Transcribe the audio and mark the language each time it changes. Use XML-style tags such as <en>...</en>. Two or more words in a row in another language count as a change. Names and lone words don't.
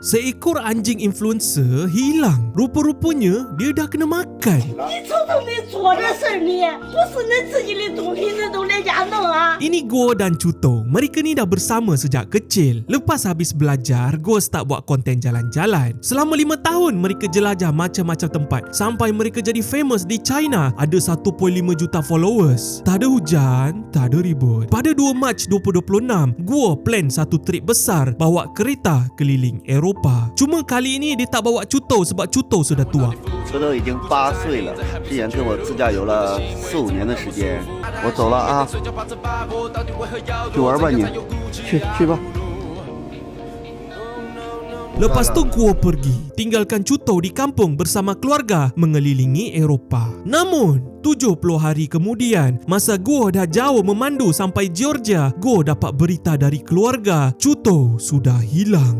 <ms>Seekor anjing influencer hilang. Rupa-rupanya dia dah kena makan.</ms> <zh>你瞅瞅你做的事儿，你不是你自己的东西，你都在家弄啊！</zh> <ms>Ini Guo dan Cuto. Mereka ni dah bersama sejak kecil. Lepas habis belajar, Guo start buat konten jalan-jalan. Selama 5 tahun mereka jelajah macam-macam tempat sampai mereka jadi famous di China. Ada 1.5 juta followers. Tak ada hujan, tak ada ribut. Pada 2 Mac 2026, Guo plan satu trip besar bawa kereta keliling Eropah. Cuma kali ini dia tak bawa Cuto sebab Cuto sudah tua.</ms> <zh>我都已经8岁了，之前跟我自驾游了4、5年的时间，我走了啊，去玩吧你，去吧。</zh> <ms>Lepas tu Guo pergi, tinggalkan Cuto di kampung bersama keluarga mengelilingi Eropah. Namun, 70 hari kemudian, masa Guo dah jauh memandu sampai Georgia, Guo dapat berita dari keluarga, Cuto sudah hilang.</ms>